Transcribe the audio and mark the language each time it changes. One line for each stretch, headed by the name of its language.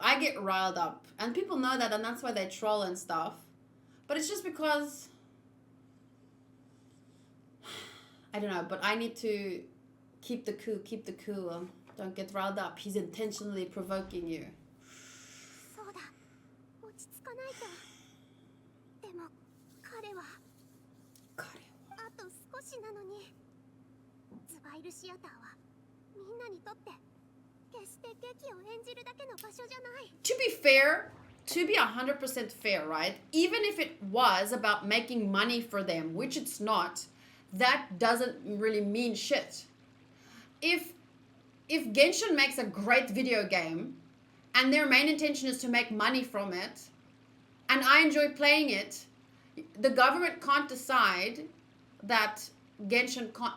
English: I get riled up. And people know that, and that's why they troll and stuff. But it's just because, I don't know, but I need to keep the cool. Don't get riled up. He's intentionally provoking you.
Japanese: そうだ、落ち着かないと。でも彼はあと少しなのに。ズバイルシアターはみんなにとって決して劇を演じるだけの場所じゃない。
English: To be fair, to be 100% fair, right? Even if it was about making money for them, which it's not, that doesn't really mean shit. If Genshin makes a great video game and their main intention is to make money from it, and I enjoy playing it, the government can't decide that Genshin can't.